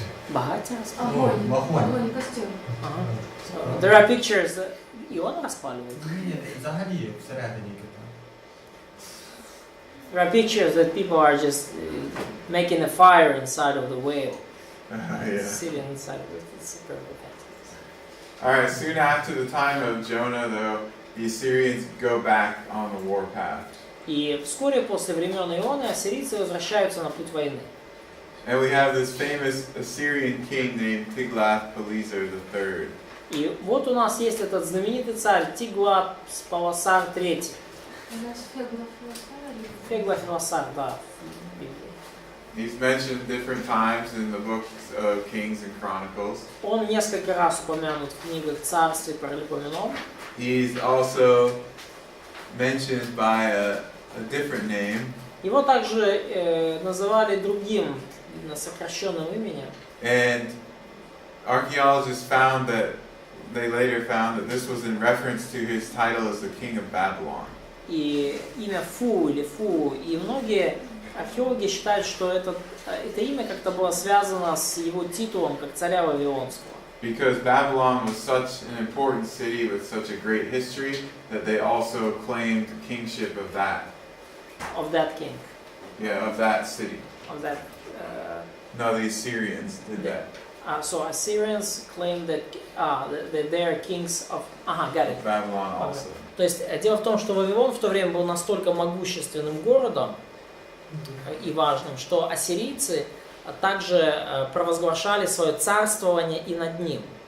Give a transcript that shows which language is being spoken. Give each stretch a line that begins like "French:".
Ukrainian: Багаття?
Russian: Огонь. Огонь. Огонь, костер. Ага.
English: So, there are pictures that
Russian: Иона распаливает.
Ukrainian: Ні, взагалі всередині кита.
English: There are pictures that people are just making a fire inside of the whale. Yeah. Sitting inside of it. It's super fantastic. All right. Soon after the time of Jonah, though, the Assyrians go back on the warpath.
Russian: И вскоре после времен Ионы ассирийцы возвращаются на путь войны.
English: And we have this famous Assyrian king named Tiglath-Pileser III.
Russian: И вот у нас есть этот знаменитый царь Тиглат-Пилесар III. У нас Феглофилосар. Феглофилосар, да, в Библии.
English: He's mentioned different times in the books of Kings and Chronicles.
Russian: Он несколько раз упомянут в книгах Царств и Паралипоменон.
English: He's also mentioned by a different name.
Russian: Его также называли другим сокращенным именем.
English: And archaeologists later found that this was in reference to his title as the king of Babylon.
Russian: И имя Фу или Фу, и многие археологи считают, что это имя как-то было связано с его титулом как царя Вавилонского.
English: Because Babylon was such an important city with such a great history that they also claimed kingship of that. Of that king. Yeah, of that city. Of that. No, the Assyrians did that. So Assyrians claim that they are kings of. Got it. Babylon also.
Russian: То есть дело в том, что Вавилон в то время был настолько могущественным городом и важным, что ассирийцы также провозглашали свое царствование и над ним.